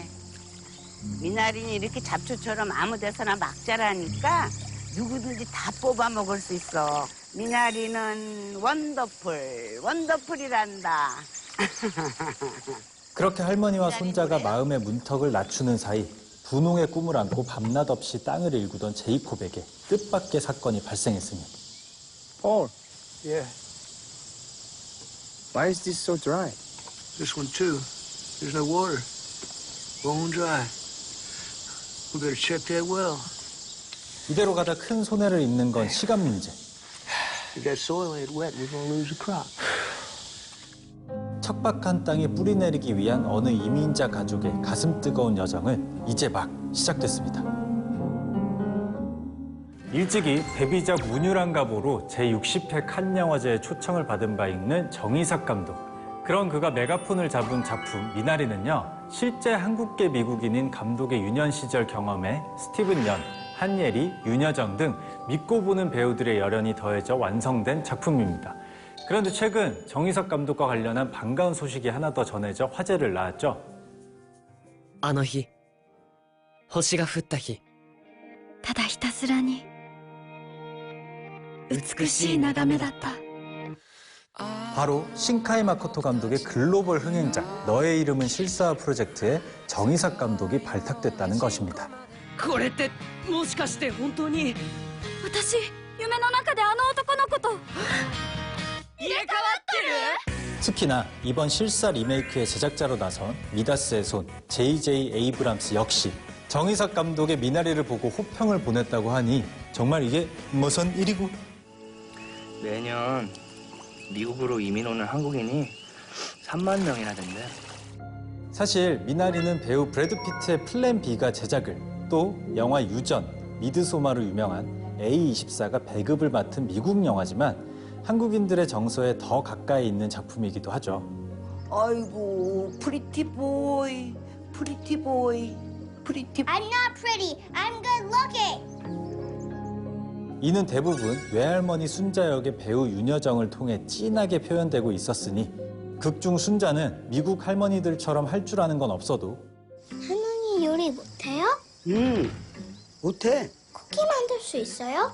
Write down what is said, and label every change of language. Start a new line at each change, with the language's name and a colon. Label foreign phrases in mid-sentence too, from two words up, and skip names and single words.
Korean: 미나리는 이렇게 잡초처럼 아무 데서나 막 자라니까 누구든지 다 뽑아 먹을 수 있어. 미나리는 원더풀, 원더풀이란다. 그렇게 할머니와 손자가 마음의 문턱을 낮추는 사이 분홍의 꿈을 안고 밤낮 없이 땅을 일구던 제이콥에게 뜻밖의 사건이 발생했으니
English: Paul. Yeah. Why is this so dry? This one too. There's no water. Bone dry. We better check that well.
Korean: 이대로 가다 큰 손해를 입는 건 시간 문제.
English: If that soil ain't wet, we're gonna lose the crop.
Korean: 척박한 땅에 뿌리내리기 위한 어느 이민자 가족의 가슴 뜨거운 여정은 이제 막 시작됐습니다. 일찍이 데뷔작 문유랑가보로 제60회 칸 영화제에 초청을 받은 바 있는 정희삭 감독. 그런 그가 메가폰을 잡은 작품 미나리는요, 실제 한국계 미국인인 감독의 유년 시절 경험에 스티븐 연, 한예리, 윤여정 등 믿고 보는 배우들의 열연이 더해져 완성된 작품입니다. 그런데 최근 정희삭 감독과 관련한 반가운 소식이 하나 더 전해져 화제를 낳았죠.
Japanese: あの日星が降った日ただひたすらに美しい眺めだった
Korean: 바로 신카이 마코토 감독의 글로벌 흥행작 너의 이름은 실사화 프로젝트에 정희삭 감독이 발탁됐다는 것입니다.
Japanese: これってもしかして本当に私夢の中であの男の子と
Korean: 특히나 이번 실사 리메이크의 제작자로 나선 미다스의 손 J.J. 에이브람스 역시 정희삭 감독의 미나리를 보고 호평을 보냈다고 하니 정말 이게 무슨 일이고. 매년 미국으로 이민 오는 한국인이 3만 명이나 된대. 사실 미나리는 배우 브래드 피트의 플랜 B가 제작을, 또 영화 유전, 미드소마로 유명한 A24가 배급을 맡은 미국 영화지만 한국인들의 정서에 더 가까이 있는 작품이기도 하죠. 아이고,
English: pretty boy, pretty boy, pretty. I'm not pretty. I'm good looking.
Korean: 이는 대부분 외할머니 순자 역의 배우 윤여정을 통해 진하게 표현되고 있었으니 극중 순자는 미국 할머니들처럼 할 줄 아는 건 없어도 할머니 요리 못해요? 못해. 쿠키 만들 수 있어요?